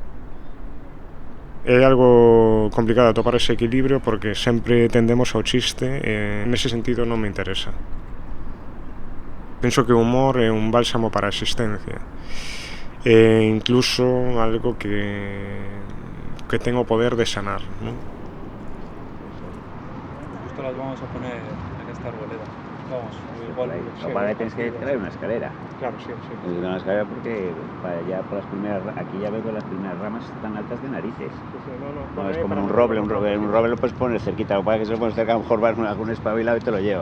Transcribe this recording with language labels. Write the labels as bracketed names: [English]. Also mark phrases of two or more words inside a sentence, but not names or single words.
[Galician] É algo complicado atopar ese equilibrio porque sempre tendemos ao chiste e nese sentido non me interesa. Penso que o humor é un bálsamo para a existencia e incluso algo que ten o poder de sanar, ¿no? [Spanish] Justo las vamos a poner en esta arboleda. Vamos, igual. Lo que tienes que traer una escalera. Claro, sí. Una escalera porque para allá por las primeras, aquí ya veo que las primeras ramas están altas de narices. No, es como un roble lo puedes poner cerquita, lo que pasa es que si lo pones cerca a lo mejor va algún espabilado y te lo lleva.